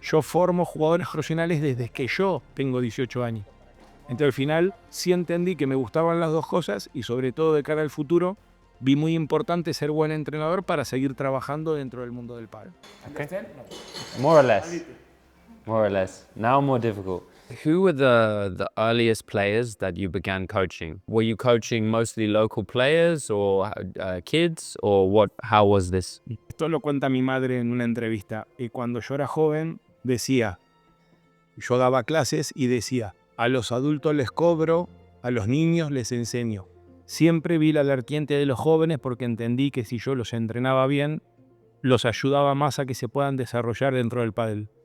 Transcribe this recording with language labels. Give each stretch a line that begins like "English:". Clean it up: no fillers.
Spanish: Yo formo jugadores profesionales desde que yo tengo 18 años. Entonces, al final, sí entendí que me gustaban las dos cosas y, sobre todo, de cara al futuro, vi muy importante ser buen entrenador para seguir trabajando dentro del mundo del pádel.
English: Okay. More or less. More or less. Now more difficult. Who were the earliest players that you began coaching? Were you coaching mostly local players or kids or what? How was this?
Spanish: Esto lo cuenta mi madre en una entrevista. Y cuando yo era joven, yo daba clases y decía, a los adultos les cobro, a los niños les enseño. Siempre vi la vertiente de los jóvenes porque entendí que si yo los entrenaba bien, los ayudaba más a que se puedan desarrollar dentro del pádel.